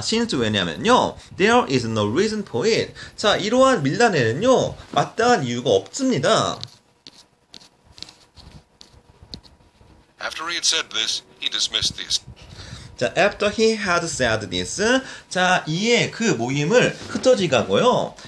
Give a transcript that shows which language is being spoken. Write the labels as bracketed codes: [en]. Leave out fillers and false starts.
[en] since [ko] 왜냐면요, [en] there is no reason for it. [ko] 자, 이러한 밀란에는요, 마땅한 이유가 없습니다. [en] After he had said this, he dismissed these. [ko] 자, [en] after he had said this, [ko] 자, 이에 그 모임을 흩어지게 하고요.